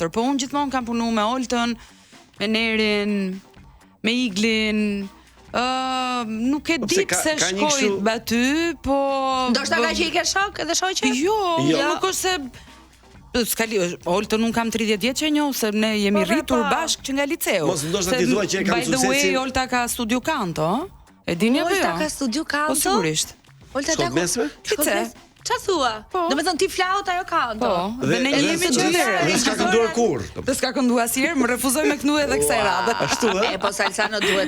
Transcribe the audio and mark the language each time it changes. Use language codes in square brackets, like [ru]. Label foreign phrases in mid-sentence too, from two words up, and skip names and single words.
[sq] Po unë gjithmonë kam punuar me Oltën, me Nerin, me Iglin. Nuk e di pse shkoj aty, po ndoshta ka që i ke shok edhe shoqe? Jo, nuk është se Oltën nuk kam 30 vjet që e njoh, se ne jemi rritur bashkë që nga liceu. Mos ndoshta ti thua që e kam suksesin. [en] By the way, [sq] Olta ka studio kanto, e dini apo jo? Olta ka studio kanto? Po sigurisht. Olta ka mesme? Lice. Çfarë thua? Domethënë ti flaut ajo kanto. Po, dhe ne jemi që dhe s'ka kënduar kurrë. Dhe s'ka kënduar asnjëherë, më refuzoi me këndu edhe kësaj radhe. Ashtu ë? Po Salsano duhet.